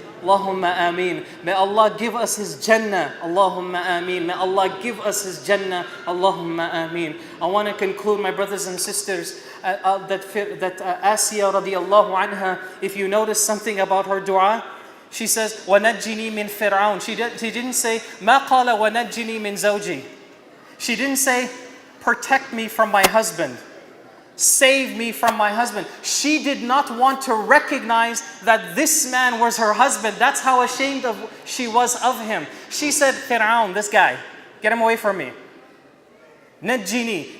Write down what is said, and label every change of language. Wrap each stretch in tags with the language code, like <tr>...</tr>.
<en>Allahumma ameen. May Allah give us His Jannah. Allahumma ameen. May Allah give us His Jannah. Allahumma ameen. I want to conclude, my brothers and sisters, that Asiya radiallahu anha, if you notice something about her dua, she says,</en> <ar>وَنَجِّنِي مِن فِرْعَوْنَ.</ar> <en>She didn't say,</en> <ar>مَا قَالَ وَنَجِّنِي مِن زَوْجِي.</ar> <en>She didn't say, protect me from my husband. Save me from my husband. She did not want to recognize that this man was her husband. That's how ashamed she was of him. She said, Fir'aun, this guy, get him away from me. Najjini.</en>